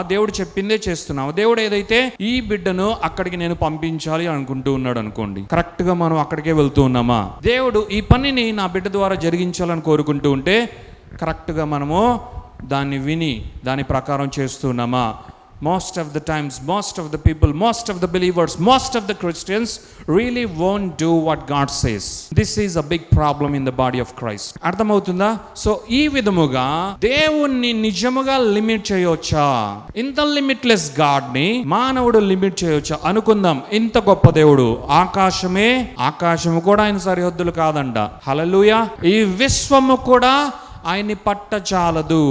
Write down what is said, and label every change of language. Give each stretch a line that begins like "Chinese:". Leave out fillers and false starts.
Telugu: దేవుడు చెప్పిందే చేస్తున్నామా? దేవుడు ఏదైతే ఈ బిడ్డను అక్కడికి నేను పంపించాలి అనుకుంటూ ఉన్నాడు అనుకోండి, కరెక్ట్గా మనం అక్కడికే వెళ్తూ ఉన్నామా? దేవుడు ఈ పనిని నా బిడ్డ ద్వారా జరిగించాలని కోరుకుంటూ ఉంటే కరెక్ట్గా మనము దాన్ని విని దాని ప్రకారం చేస్తున్నామా?
English: Most of the times, most of the people, most of the believers, most of the Christians really won't do what God says. This is a big problem in the body of Christ.
Telugu: అర్థమవుతుందా? So ఈ విధముగా దేవుణ్ణి నిజముగా limit చేయొచ్చా? ఇంత limitless గాడ్ని మానవుడు limit చేయొచ్చా? అనుకుందాం. ఇంత గొప్ప దేవుడు, ఆకాశము కూడా ఆయన సరిహద్దులు కాదంట. హల్లెలూయా. ఈ విశ్వము కూడా ఆయన్ని పట్టచాలదు.